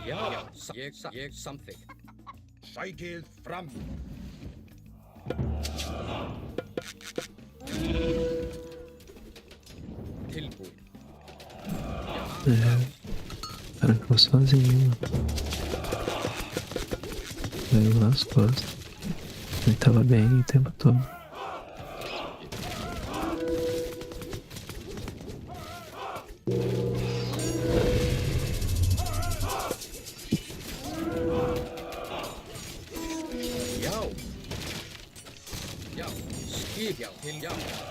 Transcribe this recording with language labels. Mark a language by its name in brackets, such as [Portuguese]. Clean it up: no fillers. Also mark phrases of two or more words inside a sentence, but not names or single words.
[Icelandic] Já, ég samþykkt. Sækið fram. Tilbúinn. [Portuguese] O cara ficou sozinho, mano. Veio nas costas. Ele tava bem o tempo todo. [Icelandic] Já. Já. Skip, já, til já.